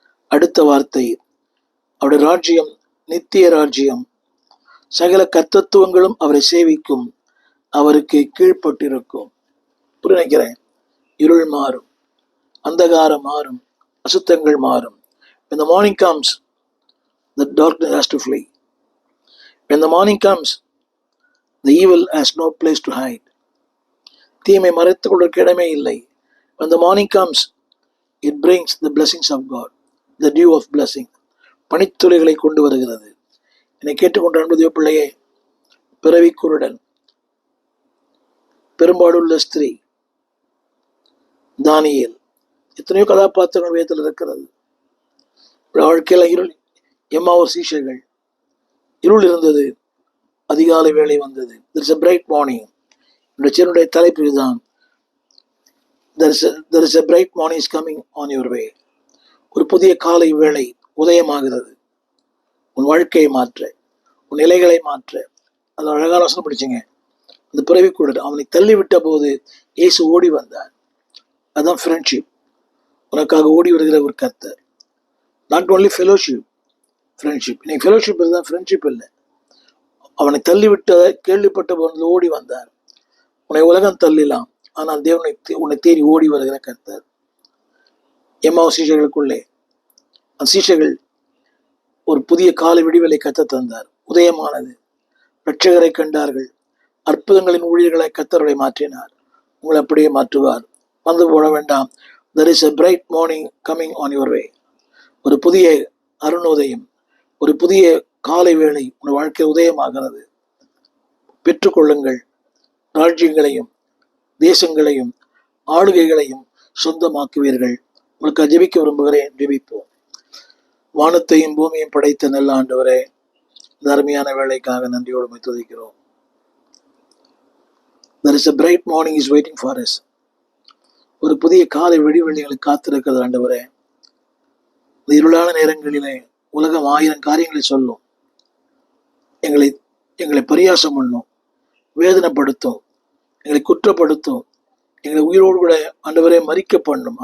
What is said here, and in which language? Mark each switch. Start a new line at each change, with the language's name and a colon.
Tamil: அடுத்த வார்த்தை, அவருடைய ராஜ்யம் நித்திய ராஜ்யம். சகல கர்த்தத்துவங்களும் அவரை சேவிக்கும், அவருக்கு கீழ்ப்பட்டிருக்கும். புரிநினைக்கிறேன். இருள் மாறும், அந்தகாரம் மாறும், அசுத்தங்கள் மாறும்.
English: When the morning comes, the darkness has to flee. When the morning comes, the evil has no place to hide.
Tamil: தீமை மறைத்துக் கொள்வதற்கு இடமே இல்லை.
English: When the morning comes, it brings the blessings of God, the dew of blessing.
Tamil: பனித்துளிகளை கொண்டு வருகிறது. என்னை கேட்டுக்கொண்ட அன்பு பிள்ளையே, பிறவி குருடன், பெரும்பாடுள்ள ஸ்திரீ, தானியேல், எத்தனையோ கதாபாத்திரங்கள் வேதத்தில் இருக்கிறது. வாழ்க்கையில இருள், எம்மாவூர் சீஷர்கள், இருள் இருந்தது, அதிகாலை வேளை வந்தது.
English: There is a bright morning.
Tamil: என்னுடைய தலைப்பு இதுதான்.
English: There is a bright morning is coming on your way.
Tamil: ஒரு புதிய காலை வேளை உதயமாகிறது. உன் வாழ்க்கையை மாற்ற, உன் நிலைகளை மாற்ற. அது அழகான வசனம் படிச்சுங்க. அந்த பிறவிக்குடன் அவனை தள்ளிவிட்ட போது இயேசு ஓடி வந்தார். அதுதான் ஃப்ரெண்ட்ஷிப். உனக்காக ஓடி வருகிற ஒரு கர்த்தர்.
English: Not only fellowship, friendship.
Tamil: இன்னைக்கு ஃபெலோஷிப் இருந்தால் ஃப்ரெண்ட்ஷிப் இல்லை. அவனை தள்ளிவிட்ட கேள்விப்பட்ட போது ஓடி வந்தார். உன்னை உலகம் தள்ளிலாம், ஆனால் தேவனை உன்னை தேடி ஓடி வருகிற கர்த்தர். எம்மாவூர் சீஷர்களுக்குள்ளே அந்த சீஷர்கள் ஒரு புதிய காலை விடிவலை கத்த தந்தார். உதயமானது. இரட்சகரை கண்டார்கள். அற்புதங்களின் ஊழியர்களை கர்த்தரை மாற்றினார். உங்களை அப்படியே மாற்றுவார். வந்து போட வேண்டாம்.
English: There is a bright morning coming on your way.
Tamil: ஒரு புதிய அருணோதயம், ஒரு புதிய காலை வேளை உங்கள் வாழ்க்கை உதயமாகிறது. பெற்றுக்கொள்ளுங்கள். ராஜ்யங்களையும் தேசங்களையும் ஆளுகைகளையும் சொந்தமாக்குவீர்கள். உங்களுக்கு ஜெபிக்க விரும்புகிறேன். ஜெபிப்போம். வானத்தையும் பூமியையும் படைத்த நல்ல ஆண்டவரே, இந்த அருமையான வேலைக்காக நன்றியோடு துதிக்கிறோம்.
English: There is a bright morning is waiting for us.
Tamil: ஒரு புதிய காலை விடிவெள்ளிகளுக்கு காத்திருக்கிறது ஆண்டவரே. இந்த இருளான நேரங்களிலே உலகம் 1000 காரியங்களை சொல்லும். எங்களை பரியாசம் பண்ணும், வேதனைப்படுத்தும், எங்களை குற்றப்படுத்தும், எங்களை உயிரோடு கூட ஆண்டவரே மறிக்க பண்ணும்.